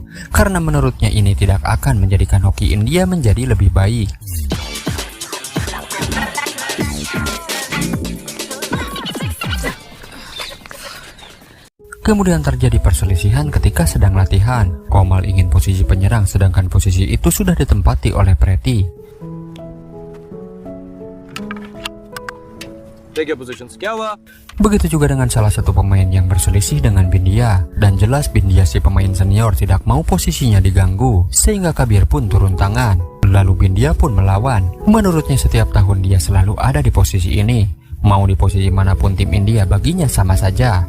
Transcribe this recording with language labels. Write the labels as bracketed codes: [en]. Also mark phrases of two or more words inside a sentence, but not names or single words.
[id] Karena menurutnya ini tidak akan menjadikan hoki India menjadi lebih baik. Kemudian terjadi perselisihan ketika sedang latihan. Komal ingin posisi penyerang sedangkan posisi itu sudah ditempati oleh Preti. [en] Take your positions. [hi] क्या हुआ? [id] Begitu juga dengan salah satu pemain yang berselisih dengan Bindia. Dan jelas Bindia si pemain senior tidak mau posisinya diganggu, sehingga Kabir pun turun tangan. Lalu Bindia pun melawan. Menurutnya setiap tahun dia selalu ada di posisi ini. Mau di posisi manapun tim India baginya sama saja.